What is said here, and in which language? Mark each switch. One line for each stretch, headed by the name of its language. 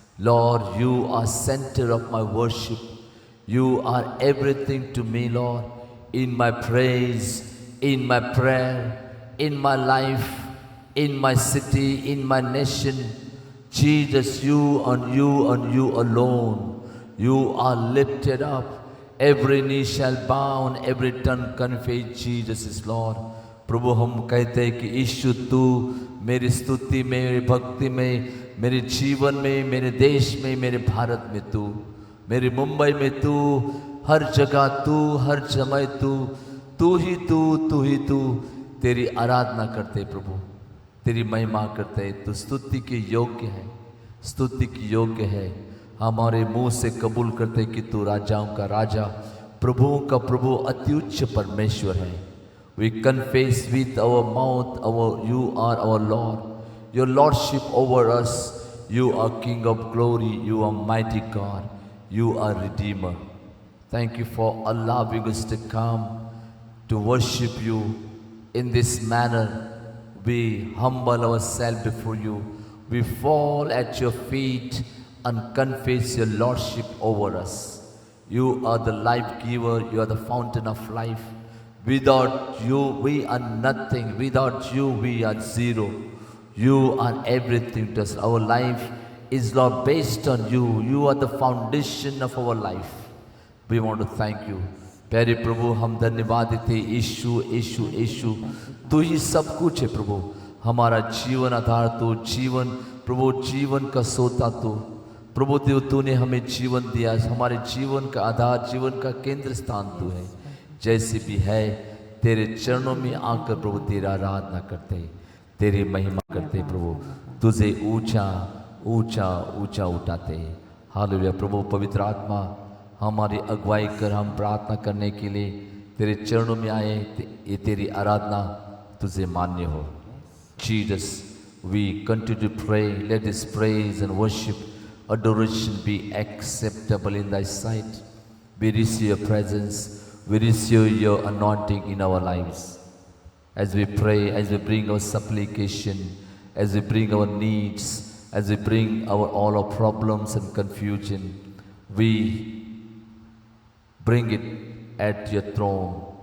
English: Lord, you are center of my worship. You are everything to me, Lord, in my praise, in my prayer, in my life, in my city, in my nation. Jesus, you alone. You are lifted up. Every knee shall bow and every tongue confess Jesus is Lord.
Hindi: प्रभु हम कहते हैं कि यीशु तू मेरी स्तुति में, मेरी भक्ति में, मेरे जीवन में, मेरे देश में, मेरे भारत में तू, मेरी मुंबई में तू, हर जगह तू, हर समय तू, तू ही तू तेरी आराधना करते प्रभु, तेरी महिमा करते। तू स्तुति के योग्य है, स्तुति की योग्य है। हमारे मुंह से कबूल करते कि तू राजाओं का राजा, प्रभुओं का प्रभु, अति उच्च परमेश्वर है।
English: We confess with our mouth, you are our Lord. Your Lordship over us. You are King of glory. You are mighty God. You are Redeemer. Thank you for allowing us to come to worship you in this manner. We humble ourselves before you. We fall at your feet and confess your Lordship over us. You are the life giver. You are the fountain of life. Without you, we are nothing. Without you, we are zero. You are everything to us. Our life is, Lord, based on you. You are the foundation of our life. We want to thank you.
Hindi: प्यारे प्रभु, हम धन्यवाद देते हैं। यीशु यीशु यीशु, तू ही सब कुछ है प्रभु। हमारा जीवन आधार तू, जीवन प्रभु, जीवन का सोता तू प्रभु। देव, तूने हमें जीवन दिया। हमारे जीवन का आधार, जीवन का केंद्र स्थान तू है। जैसे भी है तेरे चरणों में आकर प्रभु तेरा आराधना करते, तेरी महिमा करते प्रभु। तुझे ऊंचा ऊंचा ऊंचा उठाते। हालेलुया प्रभु। पवित्र आत्मा हमारी अगुवाई कर, हम प्रार्थना करने के लिए तेरे चरणों में आए। ये तेरी आराधना तुझे मान्य हो।
English: Jesus, we continue to pray. Let this praise and worship, adoration be acceptable in thy sight. We receive your presence. We receive your anointing in our lives. As we pray, as we bring our supplication, as we bring our needs, as we bring all our problems and confusion, we bring it at your throne.